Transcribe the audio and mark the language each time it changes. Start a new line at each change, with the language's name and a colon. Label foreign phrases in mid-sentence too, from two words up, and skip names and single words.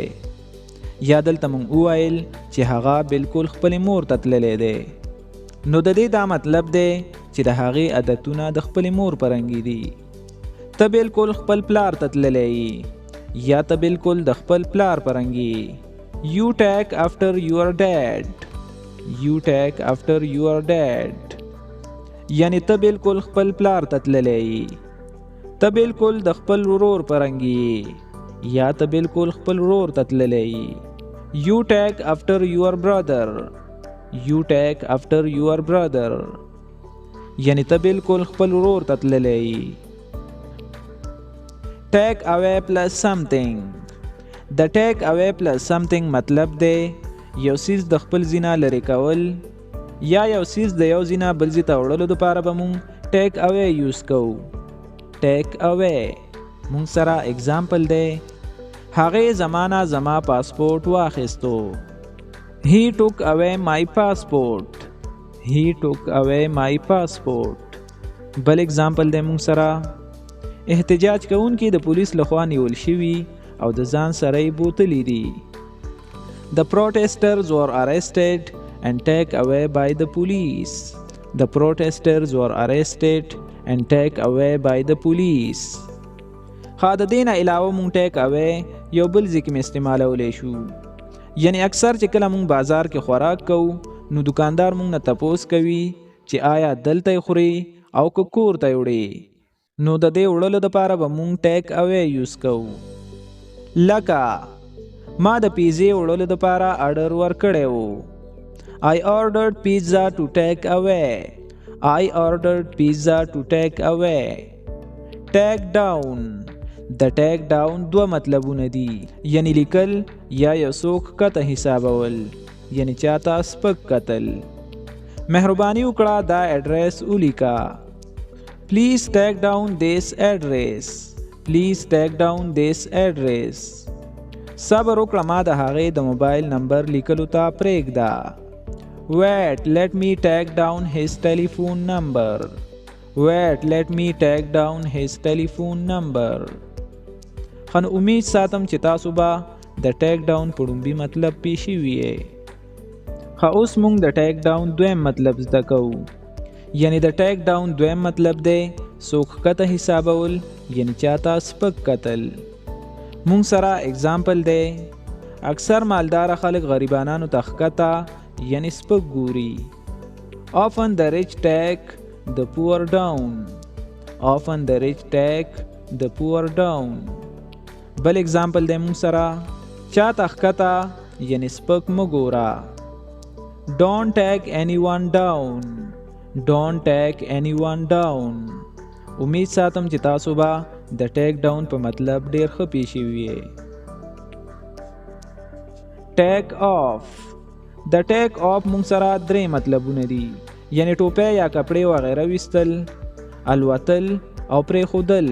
Pashto: یا دلته موږ وویل چې هغه بالکل خپل مور ته تللی دی. نو د دې دا مطلب دی چې د هغې عادتونه د خپل مور په رنګ دي. ته بالکل خپل پلار ته تللی یا ته بالکل د خپل پلار په رنګ یې.
English: You take after your dad. You take after your dad.
Pashto: یعنی ته بالکل خپل پلار ته تللی ته بالکل د خپل ورور په رنګ یې یا ته بالکل خپل ورور ته تللی.
English: You take after your brother. You take after your brother.
Pashto: یعنی ته بالکل خپل ورور ته تللی.
English: Take away plus something.
Pashto: د
English: take away plus something
Pashto: مطلب دی یو سیز د خپل ځینه لرې کول یا یو سیز د یو ځینه بل ځای ته وړلو دپاره به مونږ
English: take away use
Pashto: کوو.
English: take away
Pashto: مونږ سره اگزامپل دی هغې زما نه زما پاسپورټ واخیستو.
English: He took away my passport. He took away my passport.
Pashto: بل اگزامپل دی مونږ سره احتجاج کوونکي د پولیس لخوا نیول شوي او د ځان سره یې بوتلی دي.
English: The protesters were arrested and taken away by the police. The protesters were arrested and taken away by the police.
Pashto: خا د دې نه علاوه مونږ
English: take away
Pashto: یو بل ځای کې استعمالولی شو. یعنی اکثر چې کله مونږ بازار کې خوراک کوو نو دکاندار مونږ نه تپوس کوي چې آیا دلته یې خوري او که کور ته یې وړې. نو د دې وړلو دپاره به مونږ
English: take away use
Pashto: کوو. لکه ما د پیزې وړلو دپاره آرډر ورکړی و.
English: I ordered pizza to take away. I ordered pizza to take away. Take down.
Pashto: د
English: take down
Pashto: دوه مطلبونه دي یعنی لیکل یا یو څوک کته حسابول یعنی چاته سپک کتل. مهرباني وکړه دا ایډریس ولیکه.
English: Please take down this address. Please take down this address.
Pashto: صبر وکړه ما د هغې د موبایل نمبر لیکلو ته پرېږده.
English: Wait, let me take down his telephone number. Wait, let me take down his telephone number.
Pashto: خن امید ساتم چې تاسو به د
English: take down
Pashto: په ړومبي مطلب پوه شوي یې. ښه اوس موږ د
English: take down
Pashto: دویم مطلب زده کوو. یعنی د
English: take down
Pashto: دویم مطلب دی څوک کته حسابول یعنی چاته سپک کتل. مونږ سره اگزامپل دی اکثر مالدار خلک غریبانانو ته ښکته یعنی سپک ګوري.
English: Often the rich take the poor down. Often the rich take the poor down.
Pashto: بل اگزامپل دی مونږ سره چاته ښکته یعنی سپک مه ګوره.
English: Don't take anyone down. Don't take anyone down.
Pashto: امید ساتم چې تاسو به د
English: take down
Pashto: په مطلب ډیر ښه پوه شوي یې.
English: take off
Pashto: د
English: take off
Pashto: مونږ سره درې مطلبونه دي یعنی ټوپۍ یا کپړې وغیره ویستل، الوتل او پرېښودل.